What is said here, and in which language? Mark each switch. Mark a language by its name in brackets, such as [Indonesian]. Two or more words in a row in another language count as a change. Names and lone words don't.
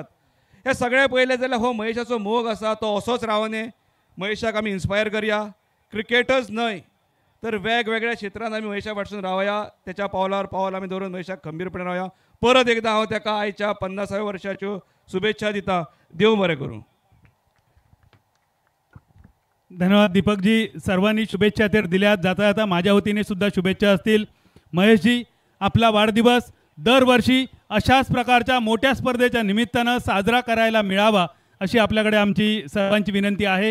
[Konkani] हे सगळे पळयले जाल्यार हो महेशाचो मोग आसा तो असोच रावने. महेशाक आमी इन्स्पायर करया. क्रिकेटच न्हय तर वेगवेगळ्या क्षेत्रांत आमी महेशा फाटसून रावया. त्याच्या पावलार पावल आमी दवरून महेशाक खंबीरपणे रावया. परत एकदा हांव ताका आयच्या 50व्या वर्साच्यो शुभेच्छा दिता. देव बरें करूं. धन्यवाद दीपकजी. [Marathi] सर्वांनी शुभेच्छा तर दिल्यात. जाता जाता माझ्या वतीने सुद्धा शुभेच्छा असतील. महेशजी, आपला वाढदिवस दरवर्षी अशाच प्रकारच्या मोठ्या स्पर्धेच्या निमित्तानं साजरा करायला मिळावा अशी आपल्याकडे आमची सर्वांची विनंती आहे.